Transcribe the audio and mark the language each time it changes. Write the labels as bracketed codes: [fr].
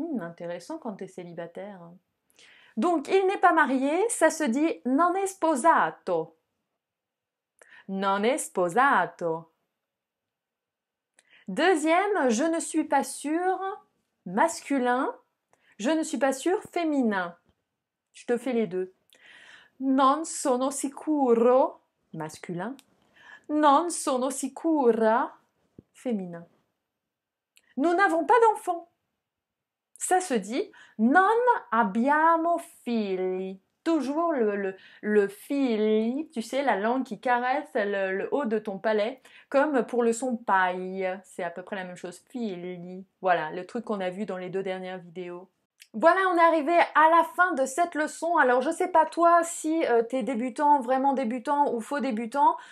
[fr] Intéressant quand tu es célibataire. Donc, il n'est pas marié, ça se dit [it] non è sposato. Non è sposato. [fr] Deuxième, je ne suis pas sûr, masculin. Je ne suis pas sûr, féminin. Je te fais les deux. [it] Non sono sicuro, masculin. Non sono sicura, féminin. [fr] Nous n'avons pas d'enfants. Ça se dit [it] non abbiamo figli. [fr] Toujours le figli, tu sais, la langue qui caresse le haut de ton palais, comme pour le son paille. C'est à peu près la même chose. Figli. Voilà, le truc qu'on a vu dans les 2 dernières vidéos. Voilà, on est arrivé à la fin de cette leçon. Alors, je sais pas toi si t'es débutant, vraiment débutant ou faux débutant.